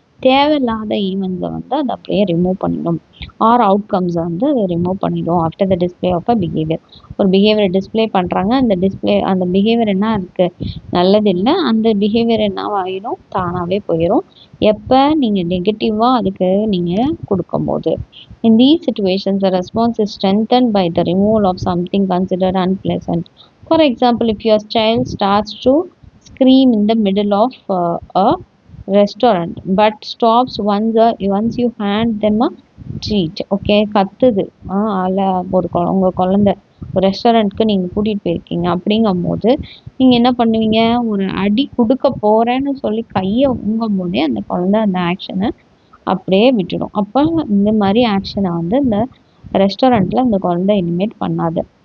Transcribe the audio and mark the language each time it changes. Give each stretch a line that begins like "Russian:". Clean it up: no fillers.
Tamil: தேவையில்லாத ஈவெண்ட்ஸை வந்து அதை அப்படியே ரிமூவ் பண்ணிடும். ஆர் அவுட்கம்ஸை வந்து அதை ரிமூவ் பண்ணிடும்
English: After the display of a behaviour.
Tamil: ஒரு பிஹேவியரை டிஸ்பிளே பண்ணுறாங்க, அந்த பிஹேவியர் என்ன இருக்குது? நல்லது இல்லை. அந்த பிஹேவியர் என்ன ஆகிடும்? தானாகவே போயிடும். எப்போ நீங்கள் நெகட்டிவாக அதுக்கு நீங்கள் கொடுக்கும்போது.
English: In these situations, the response is strengthened by the removal of something considered unpleasant. For example, if your child starts to scream in the middle of a restaurant but stops once you hand them a treat.
Tamil: Okay, கத்துது, உங்கள் குழந்தை ஒரு ரெஸ்டாரண்ட்க்கு நீங்கள் கூட்டிகிட்டு போயிருக்கீங்க அப்படிங்கும்போது நீங்கள் என்ன பண்ணுவீங்க? ஒரு அடி கொடுக்க போகிறேன்னு சொல்லி கையை ஊங்கும் போதே அந்த குழந்தை அந்த ஆக்ஷனை அப்படியே விட்டுடும். அப்போ இந்த மாதிரி ஆக்ஷனை வந்து இந்த ரெஸ்டாரண்ட்டில் இந்த குழந்தை இனிமேட் பண்ணாது.